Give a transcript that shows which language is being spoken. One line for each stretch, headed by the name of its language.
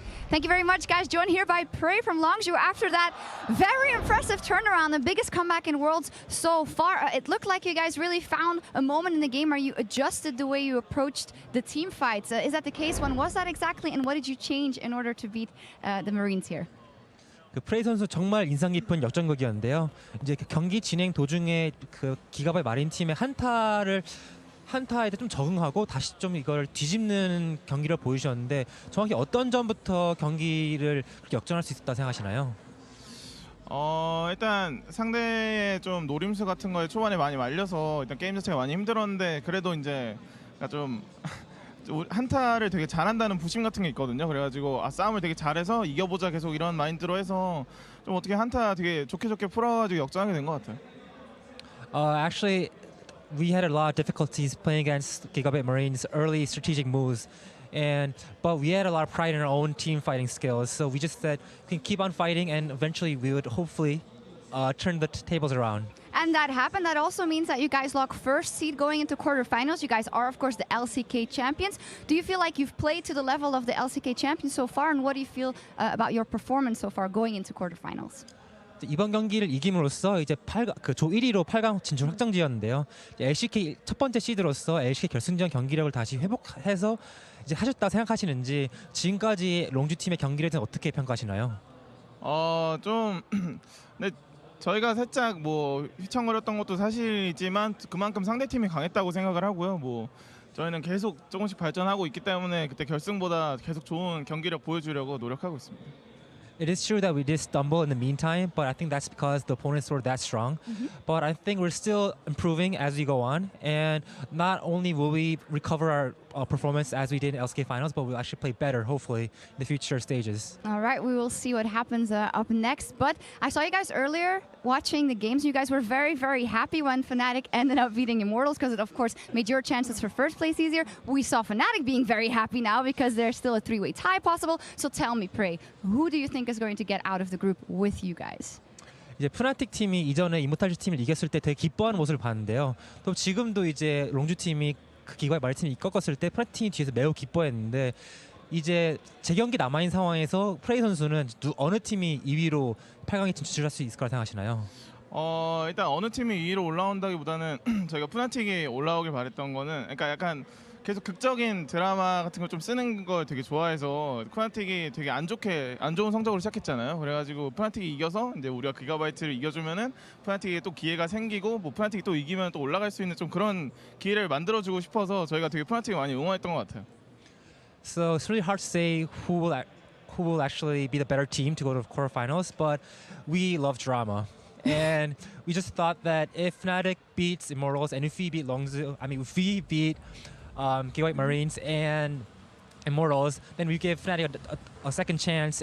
English: Thank you very much, guys. Joined here by Prey from Longzhu after that very impressive turnaround, the biggest comeback in Worlds so far. It looked like you guys really found a moment in the game where you adjusted the way you approached the team fights. Is that the case? When was that exactly, and what did you change in order to beat the Marines here?
Korean: 그 프레이 선수 정말 인상 깊은 역전극이었는데요. 이제 그 경기 진행 도중에 그 기가바이트 마린 팀의 한타에 좀 적응하고 다시 좀 이걸 뒤집는 경기를 보여주셨는데 정확히 어떤 점부터 경기를 그렇게 역전할 수 있었다 생각하시나요? 일단 상대의 좀 노림수 같은 거에 초반에 많이 말려서 일단 게임 자체가 많이 힘들었는데 그래도 이제 좀 한타를 되게 잘한다는 부심 같은 게 있거든요. 그래가지고 싸움을 되게 잘해서 이겨보자 계속 이런 마인드로 해서 좀 어떻게 한타 되게 좋게 풀어가지고 역전하게 된 것 같아요.
English: Actually, we had a lot of difficulties playing against GIGABYTE Marines' early strategic moves. But we had a lot of pride in our own team fighting skills, so we just said we can keep on fighting, and eventually we would hopefully turn the tables around. And that happened. That also means that you guys lock first seed going into quarterfinals. You guys are, of course, the LCK champions. Do you feel like you've played to the level of the LCK champions so far, and what do you feel about your performance so far going into quarterfinals?
Korean: 이번 경기를 이김으로써 이제 조 1위로 8강 진출 확정지었는데요. LCK 첫 번째 시드로서 LCK 결승전 경기력을 다시 회복해서 이제 하셨다 생각하시는지 지금까지 롱주 팀의 경기를 어떻게 평가하시나요? 네, 저희가 살짝 뭐 휘청거렸던 것도 사실이지만 그만큼 상대팀이 강했다고 생각을 하고요. 뭐 저희는 계속 조금씩 발전하고 있기 때문에 그때 결승보다 계속 좋은 경기력 보여주려고 노력하고 있습니다.
English: It is true that we did stumble in the meantime, but I think that's because the opponents were that strong. But I think we're still improving as we go on, and not only will we recover our performance as we did in LCK finals, but we'll actually play better, hopefully, in the future stages. All right, we will see what happens up next. But I saw you guys earlier watching the games. You guys were very, very happy when Fnatic ended up beating Immortals because it, of course, made your chances for first place easier. We saw Fnatic being very happy now because there's still a three-way tie possible. So tell me, Prey, who do you think is going to get out of the group with you guys?
Korean: 이제 푸나틱 팀이 이전에 이모탈즈 팀을 이겼을 때 되게 기뻐하는 모습을 봤는데요. 또 지금도 이제 롱주 팀이 그 기가바이트 마린 팀이 이끌었을 때 푸나틱 팀이 뒤에서 매우 기뻐했는데 이제 재경기 남아있는 상황에서 프레이 선수는 어느 팀이 2위로 8강에 진출할 수 있을 거라 생각하시나요? 일단 어느 팀이 2위로 올라온다기보다는 저희가 푸나틱이 올라오길 바랬던 거는 그러니까 약간 계속 극적인 드라마 같은 걸 좀 쓰는 걸 되게 좋아해서 푸나틱이 되게 안 좋은 성적으로 시작했잖아요. 그래가지고 푸나틱이 이겨서 이제 우리가 기가바이트를 이겨주면은 푸나틱이 또 기회가 생기고 뭐 푸나틱이 또 이기면 또 올라갈 수 있는 좀 그런 기회를 만들어주고 싶어서 저희가 되게 푸나틱을 많이 응원했던 것 같아요.
English: So it's really hard to say who will actually be the better team to go to the quarterfinals, but we love drama. And we just thought that if Fnatic beats Immortals and if we beat Longzhu, if we beat GIGABYTE Marines and Immortals, then we give Fnatic a second chance.